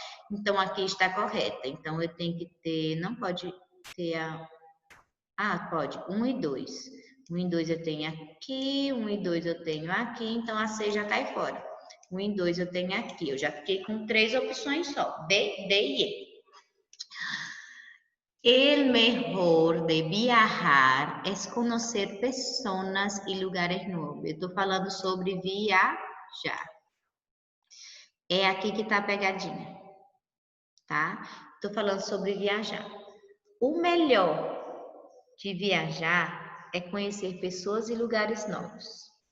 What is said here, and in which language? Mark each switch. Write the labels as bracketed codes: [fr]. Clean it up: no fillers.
[pt] Então, aqui está correta. Então, eu tenho que ter, não pode ter a... Ah, pode, 1 e 2. 1 e 2 eu tenho aqui, 1 e 2 eu tenho aqui, então a C já cai fora. 1 e 2 eu tenho aqui, eu já fiquei com 3 opções só, B, D e E. [es] El mejor de viajar es conocer personas y lugares nuevos. [pt] Eu estou falando sobre viajar. É aqui que está a pegadinha, tá? Estou falando sobre viajar. O melhor de viajar é conhecer pessoas e lugares novos.